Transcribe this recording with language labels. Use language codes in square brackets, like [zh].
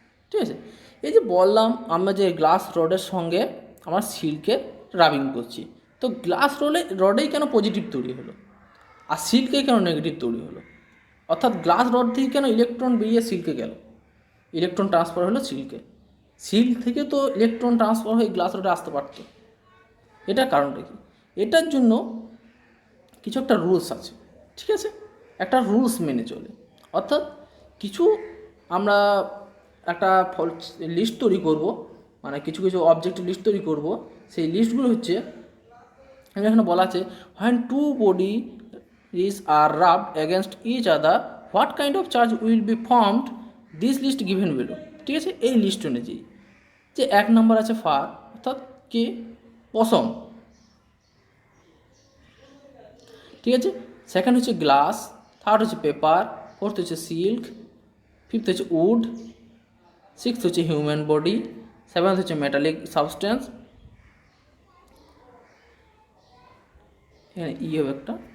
[bn] ঠিক আছে, এই যে বললাম আমরা যে গ্লাস রডের সঙ্গে আমরা সিল্কে রাবিং করছি, তো গ্লাস রডেই কেন পজিটিভ তৈরি হলো আর সিল্কে কেন নেগেটিভ তৈরি হলো, অর্থাৎ গ্লাস রড থেকে কেন ইলেকট্রন বেরিয়ে সিল্কে গেল, ইলেকট্রন ট্রান্সফার হলো সিল্কে, সিল্ক থেকে তো ইলেকট্রন ট্রান্সফার হয়ে গ্লাস রডে আসতে পারত। এটার কারণটা কি, এটার জন্য কিছু একটা রুলস আছে। ঠিক আছে, একটা রুলস মেনে চলে, অর্থাৎ কিছু আমরা একটা লিস্ট তৈরি করব, মানে কিছু কিছু অবজেক্টের লিস্ট তৈরি করব। সেই লিস্টগুলো হচ্ছে এখানে বলা আছে, [en] when two bodies are rubbed against each other what kind of charge will be formed, this list given below। [bn] ঠিক আছে, এই লিস্ট অনুযায়ী যে এক নম্বর আছে ফার, অর্থাৎ কি, পশম। ঠিক আছে, সেকেন্ড হচ্ছে গ্লাস, থার্ড হচ্ছে পেপার, ফোর্থ হচ্ছে সিল্ক, ফিফথ হচ্ছে উড, সিক্সথ হচ্ছে হিউম্যান বডি, সেভেন্থ হচ্ছে মেটালিক সাবস্টেন্স, এখানে ই হবে একটা।